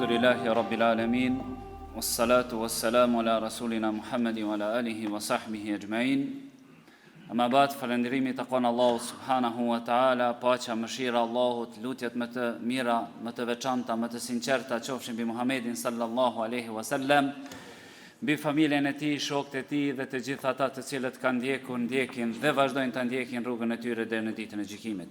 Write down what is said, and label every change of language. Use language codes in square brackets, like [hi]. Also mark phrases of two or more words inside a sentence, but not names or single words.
[ar] الحمد لله رب العالمين والصلاة والسلام على رسولنا محمد وعلى آله وصحبه أجمعين. أما بعد, [sq] falënderimi takon Allahu [ar] سبحانه وتعالى, [sq] paqja mëshira Allahut, lutjet më të mira, më të veçanta, më të sinqerta qofshin mbi Muhammedin [ar] صلى الله عليه وسلم, [sq] mbi familjen e tij, shokët e tij dhe të gjithë ata të cilët kanë ndjekur, ndjekin dhe vazhdojnë ta ndjekin rrugën e tyre deri në ditën e gjykimit.